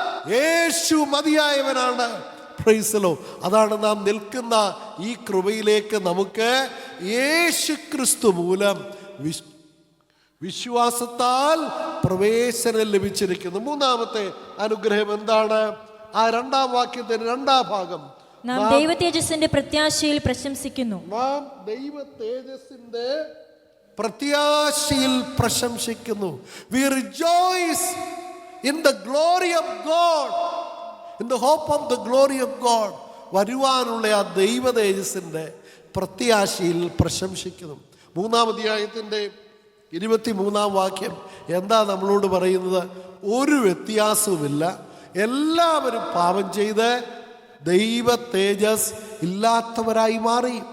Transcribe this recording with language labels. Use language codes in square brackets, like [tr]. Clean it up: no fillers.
[ml] യേശു മതിയായവനാണ്. പ്രൈസലോ. അതാണ് നാം നിൽക്കുന്ന ഈ കൃപയിലേക്ക് നമുക്ക് യേശു ക്രിസ്തു മൂലം വിശ്വാസത്താൽ പ്രവേശനം ലഭിച്ചിരിക്കുന്നു. മൂന്നാമത്തെ അനുഗ്രഹം എന്താണ്? ആ രണ്ടാം വാക്യത്തിന്റെ രണ്ടാം ഭാഗം, നാം ദൈവ തേജസ്സിന്റെ പ്രത്യാശയിൽ പ്രശംസിക്കുന്നു. നാം ദൈവ തേജസ്സിന്റെ പ്രത്യാശയിൽ പ്രശംസിക്കുന്നു. [en] We rejoice in the glory of God, in the hope of the glory of God. [ml] വരുവാനുള്ള ആ ദൈവ തേജസ്സിന്റെ പ്രത്യാശയിൽ പ്രശംസിക്കുന്നു. മൂന്നാം അധ്യായത്തിൻ്റെ 23 വാക്യം എന്താ നമ്മളോട് പറയുന്നത്? ഒരു വ്യത്യാസവുമില്ല, എല്ലാവരും പാപം ചെയ്ത് ദൈവ തേജസ് ഇല്ലാത്തവരായി മാറി.